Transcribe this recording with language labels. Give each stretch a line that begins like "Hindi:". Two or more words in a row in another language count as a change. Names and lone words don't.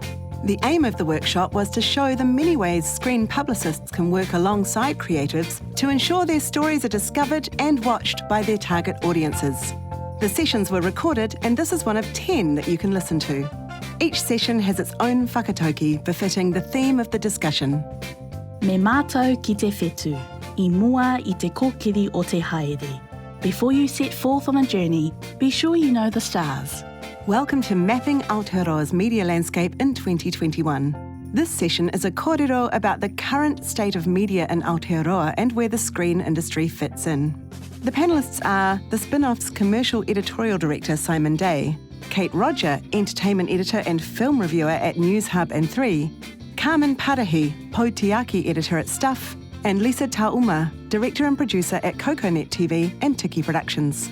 English: The aim of the workshop was to show the many ways screen publicists can work alongside creatives to ensure their stories are discovered and watched by their target audiences. The sessions were recorded, and this is one of 10 that you can listen to. Each session has its own whakatauki befitting the theme of the discussion.
Māori: Me mātou ki te whetū, I mua I te kōkiri o te haere.
English: Before you set forth on a journey, be sure you know the stars. Welcome to Mapping Aotearoa's Media Landscape in 2021. This session is a korero about the current state of media in Aotearoa and where the screen industry fits in. The panellists are the Spinoff's Commercial Editorial Director Simon Day, Kate Rodger, Entertainment Editor and Film Reviewer at NewsHub and 3, Carmen Parahi, Tiaki Editor at Stuff, and Lisa Taouma, Director and Producer at Coconet TV and Tiki Productions.